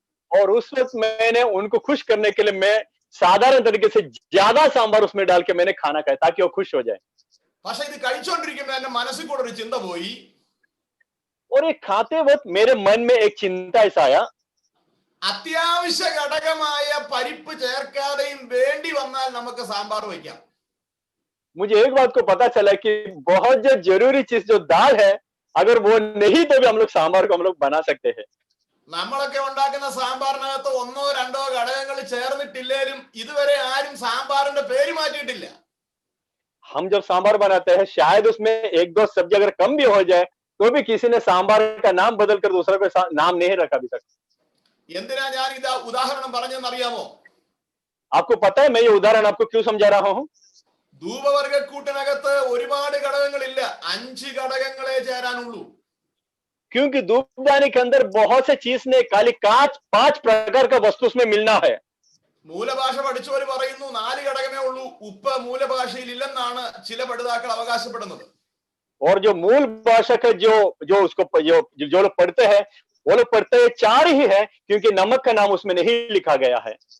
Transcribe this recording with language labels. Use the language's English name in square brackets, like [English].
[Hindi] और उस वक्त मैंने उनको खुश करने के लिए मैं साधारण तरीके से ज्यादा सांबार उसमें डाल के मैंने खाना खाया ताकि वो खुश हो जाए. [Malayalam] പക്ഷെ ഇത് കഴിച്ചുകൊണ്ടിരിക്കുമ്പോൾ എന്റെ മനസ്സിൽ കൂടെ ഒരു ചിന്ത പോയി. [Hindi] और ये खाते वक्त मेरे मन में एक चिंता ऐसा आया, [Malayalam] അത്യാവശ്യ ഘടകമായ പരിപ്പ് ചേർക്കാതെയും വേണ്ടി വന്നാൽ നമുക്ക് സാമ്പാർ വയ്ക്കാം. [Hindi] मुझे एक बात को पता चला कि बहुत जो जरूरी चीज जो दाल है अगर वो नहीं तो भी हम लोग सांबार को हम लोग बना सकते हैं. [Malayalam] നമ്മളൊക്കെ ഉണ്ടാക്കുന്ന സാമ്പാറിനകത്ത് 1-2 ഘടകങ്ങൾ ചേർന്നിട്ടില്ലേലും ഇതുവരെ ആരും സാമ്പാറിന്റെ പേര് മാറ്റിയിട്ടില്ല. [Hindi] हम जब सांबार बनाते हैं शायद उसमें 1-2 सब्जी अगर कम भी हो जाए तो भी किसी ने सांबार का नाम बदलकर दूसरा कोई नाम नहीं रखा भी सकता. [Malayalam] എന്തിനാ ഞാൻ ഇത് ഉദാഹരണം പറഞ്ഞെന്നറിയാമോ? [Hindi] आपको पता है मैं ये उदाहरण आपको क्यों समझा रहा हूँ? [Malayalam] ധൂപവർഗക്കൂട്ടിനകത്ത് ഒരുപാട് ഘടകങ്ങളില്ല, 5 ഘടകങ്ങളെ ചേരാനുള്ളൂ. [Hindi] क्योंकि धूपदानी के अंदर बहुत से चीज ने खाली 5 प्रकार का वस्तु उसमें मिलना है. [Malayalam] മൂലഭാഷ പഠിച്ചവർ പറയുന്നു 4 ഘടകമേ ഉള്ളൂ. ഉപ്പ് മൂലഭാഷയിൽ ഇല്ലെന്നാണ് ചില പഠിതാക്കൾ അവകാശപ്പെടുന്നത്. [Hindi] और जो मूल भाषा का जो जो उसको जो लोग पढ़ते हैं वो लोग पढ़ते हैं 4 ही है, क्योंकि नमक का नाम उसमें नहीं लिखा गया है.